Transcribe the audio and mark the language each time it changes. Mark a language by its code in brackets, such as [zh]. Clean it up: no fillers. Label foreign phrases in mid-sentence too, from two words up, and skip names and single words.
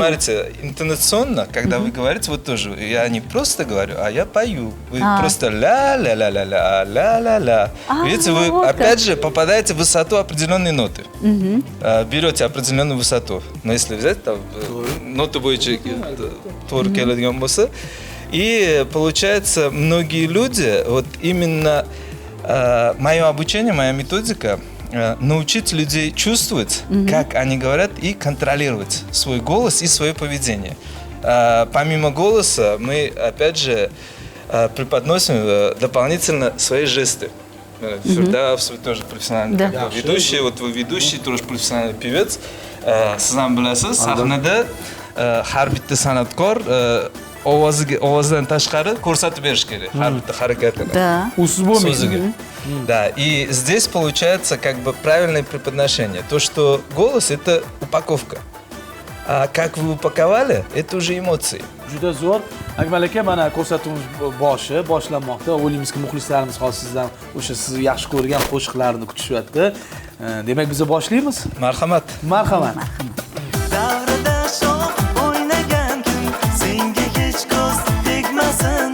[ru] смотрите, интонационно, когда вы говорите, вот тоже, я не просто говорю, а я пою. Вы просто ля-ля-ля-ля-ля, ля-ля-ля. Видите, вы вот как. опять же попадаете в высоту определенной ноты. Берете определенную высоту. Но если взять там ноту [uz] бойча тур келadigan bo'lsa, [ru] и получается, многие люди, вот именно мое обучение, моя методика, научить людей чувствовать, как они говорят, и контролировать свой голос и свое поведение. Помимо голоса, мы, опять же, преподносим дополнительно свои жесты. Фердавс, вы тоже профессиональный Да. ведущий, вот вы ведущий, тоже профессиональный певец. [uz] Siz ham bilasiz, sahnada har bitta san'atkor ovozidan tashqari ko'rsatib berish kerak har bitta harakatini. [ru] Да. [uz] Usiz bo'lmaydi. So'ziga. [ru] Да, и здесь получается как бы правильное преподношение. То, что голос – это упаковка. А как вы упаковали – это уже эмоции. [uz] Juda zo'r. Akmal aka, mana ko'rsatuvimiz boshlanmoqda. O'ylaymizki, muxlislarimiz hozir sizdan o'sha siz yaxshi ko'rgan qo'shiqlarni kutishyapti. Demak, biz boshlaymiz. Marhamat. Marhamat. Davrida shoh o'ynagan kun senga hech ko'z tegmasin.